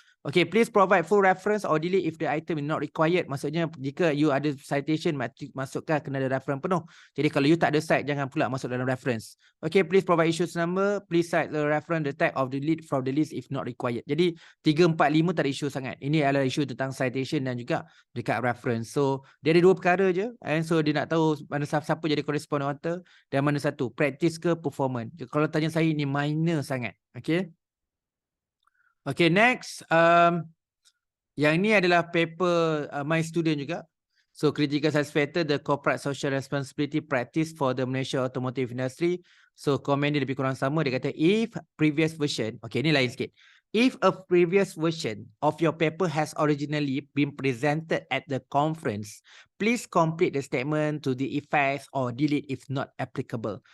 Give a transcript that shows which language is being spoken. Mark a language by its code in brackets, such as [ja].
[en] Okay, please provide full reference or delete if the item is not required. [ms] Maksudnya, jika you ada citation, masukkan kena ada reference penuh. Jadi, kalau you tak ada cite, jangan pula masuk dalam reference. [en] Okay, please provide issues number. Please cite the reference, the type of delete from the list if not required. [ms] Jadi, 3, 4, 5 tak ada isu sangat. Ini adalah isu tentang citation dan juga dekat reference. So, dia ada 2 perkara je. [en] And so, [ms] dia nak tahu mana siapa jadi corresponding author dan mana satu, practice ke performance. Kalau tanya saya, ini minor sangat. Okay. [en] Okay, next. [ms] Yang ini adalah paper [en] my student [ms] juga. [en] So, critical success factor, the corporate social responsibility practice for the Malaysia automotive industry. [ms] So, komen dia lebih kurang sama. Dia kata, [en] if previous version, [ms] okay, ini lain sikit. [en] If a previous version of your paper has originally been presented at the conference, please complete the statement to the effects or delete if not applicable.